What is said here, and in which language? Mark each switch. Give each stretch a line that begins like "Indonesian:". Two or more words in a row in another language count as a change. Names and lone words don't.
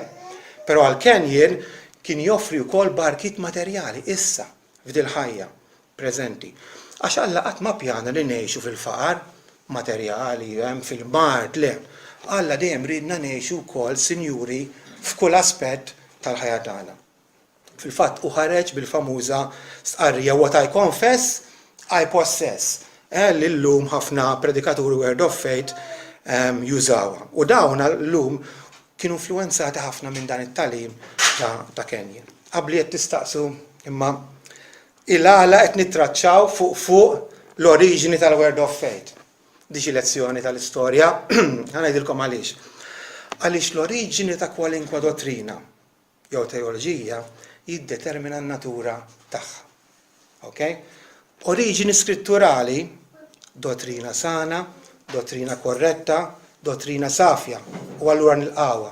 Maltese: Però għal Kenyon kien joffri wkoll barkiet materjali issa f'dil ħajja preżenti. Għax Alla qatt ma pjana li ngħixu fil-faqar materjali, fil-mart le. Alla dejjem ridna ngħixu wkoll sinjuri f'kull aspett tal-ħajja tagħna. Fil-fatt u ħareġ bil-famuża stqarrija
English: what I confess, I possess.
Maltese: L-lum ħafna predikaturi Word of Faith jużawha. U dawn l-lum kienu influenzati ħafna minn dan it-talim ta' Kenyon. Qabli qed tistaqsu imma il-għala qed nittraċċaw fuq l-oriġini tal-Word of Faith. Diġi lezzjoni tal-istorja, ngħidilkom għaliex. Għaliex l-oriġini ta' kwalinkwa dottrina jew teoloġija jiddetermina n-natura tagħha. Okay? Oriġini scritturali, dottrina sana, dottrina korretta, dottrina safja, u allura nilqawha.